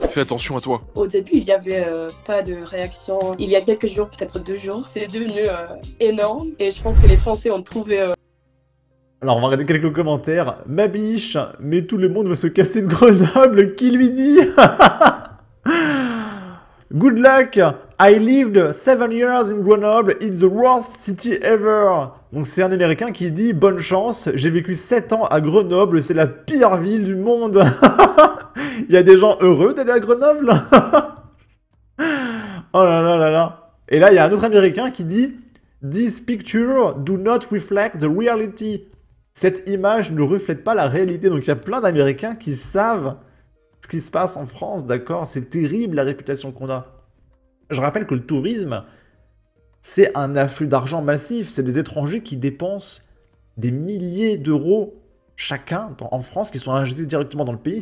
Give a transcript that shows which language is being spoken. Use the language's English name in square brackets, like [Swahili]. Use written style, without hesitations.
[French] Fais attention à toi. Au début, il n'y avait pas de réaction. Il y a quelques jours, peut-être 2 jours, c'est devenu énorme. Et je pense que les Français ont trouvé... Alors on va regarder quelques commentaires. Ma biche, mais tout le monde veut se casser de Grenoble, qui lui dit? [English] Good luck, I lived 7 years in Grenoble, it's the worst city ever. [French] Donc c'est un américain qui dit bonne chance, j'ai vécu 7 ans à Grenoble, c'est la pire ville du monde. Il y a des gens heureux d'aller à Grenoble. Oh là là là là. Et là il y a un autre américain qui dit [English] These pictures do not reflect the reality. [French] Cette image ne reflète pas la réalité. Donc il y a plein d'Américains qui savent ce qui se passe en France, d'accord? C'est terrible la réputation qu'on a. Je rappelle que le tourisme, c'est un afflux d'argent massif. C'est des étrangers qui dépensent des milliers d'euros chacun en France, qui sont injectés directement dans le pays.